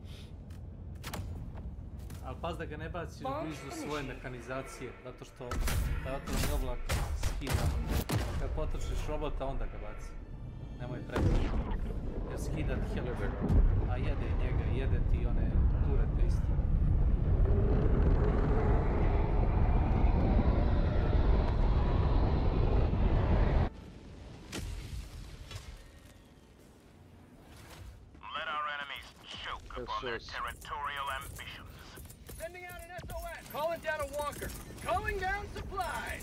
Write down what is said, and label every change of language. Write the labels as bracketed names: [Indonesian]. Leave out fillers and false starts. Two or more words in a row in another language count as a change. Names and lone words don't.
[Serbian] Ali pas da ga ne baciš blizu svoje mekanizacije, zato što taj otvorni oblak skida. Kad potrošiš robota, onda ga baci. Nemoj previše. Jer skida ti helikopter. A jede i njega, jede ti one turete isto. [English] Let our enemies choke upon their territorial ambitions. Sending out an SOS. Calling down a walker. Calling down supplies.